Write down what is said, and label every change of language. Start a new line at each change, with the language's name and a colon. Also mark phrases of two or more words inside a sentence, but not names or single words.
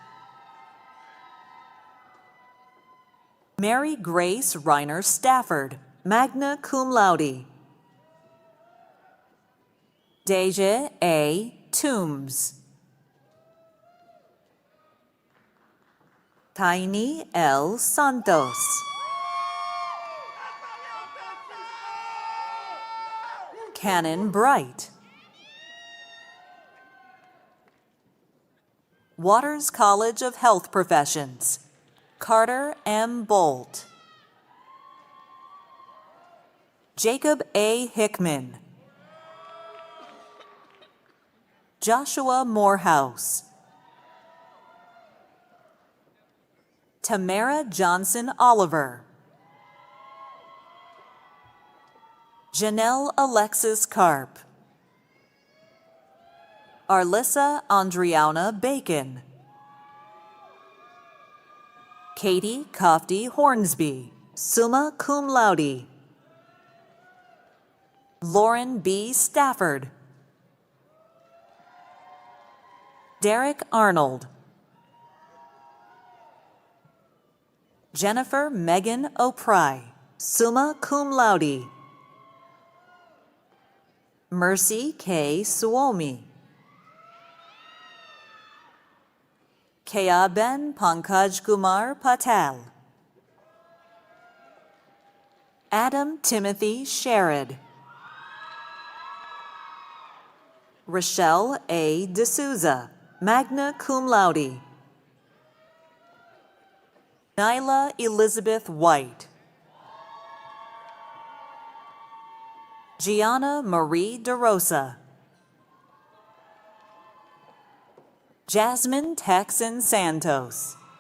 English: Mary Grace Reiner Stafford,
Latin: magna cum laude.
English: Deja A. Toombs. Taini L. Santos. Cannon Bright. Waters College of Health Professions, Carter M. Bolt. Jacob A. Hickman. Joshua Morehouse. Tamara Johnson Oliver. Janelle Alexis Karp. Arlissa Andriana Bacon. Katie Kofty Hornsby,
Latin: summa cum laude.
English: Lauren B. Stafford. Derek Arnold. Jennifer Megan O'Pry,
Latin: summa cum laude.
English: Mercy K. Suomi. Kayaben Pankaj Kumar Patel. Adam Timothy Sherrod. Rochelle A. D'Souza,
Latin: magna cum laude.
English: Nyla Elizabeth White. Gianna Marie DeRosa. Jasmine Texan Santos.